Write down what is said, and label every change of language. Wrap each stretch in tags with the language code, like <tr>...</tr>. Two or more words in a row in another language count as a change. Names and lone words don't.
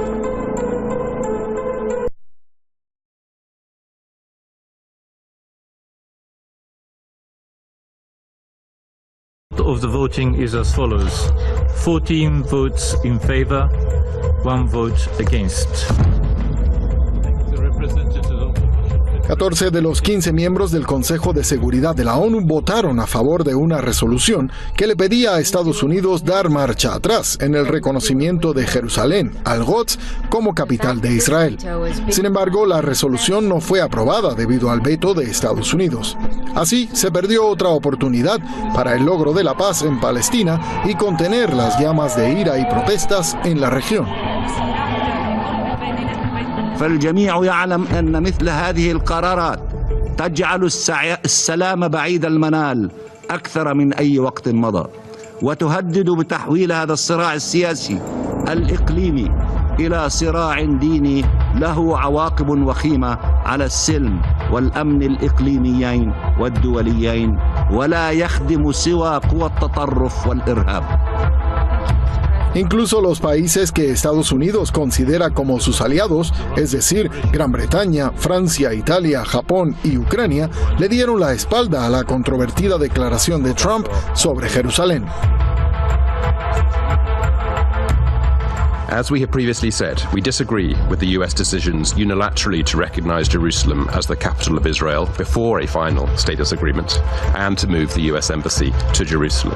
<en>Of the voting is as follows: 14 votes in favor, 1 vote against.</en> <es>14 de los 15 miembros del Consejo de Seguridad de la ONU votaron a favor de una resolución que le pedía a Estados Unidos dar marcha atrás en el reconocimiento de Jerusalén, al-Quds, como capital de Israel. Sin embargo, la resolución no fue aprobada debido al veto de Estados Unidos. Así, se perdió otra oportunidad para el logro de la paz en Palestina y contener las llamas de ira y protestas en la región.</es> <ar>فالجميع يعلم أن مثل هذه القرارات تجعل السلام بعيد المنال أكثر من أي وقت مضى وتهدد بتحويل هذا الصراع السياسي الإقليمي إلى صراع ديني له عواقب وخيمة على السلم والأمن الإقليميين والدوليين ولا يخدم سوى قوى التطرف والإرهاب.</ar> <es>Incluso los países que Estados Unidos considera como sus aliados, es decir, Gran Bretaña, Francia, Italia, Japón y Ucrania, le dieron la espalda a la controvertida declaración de Trump sobre Jerusalén.</es> <en>As we have previously said, we disagree with the US decisions unilaterally to recognize Jerusalem as the capital of Israel before a final status agreement and to move the US embassy to Jerusalem.</en>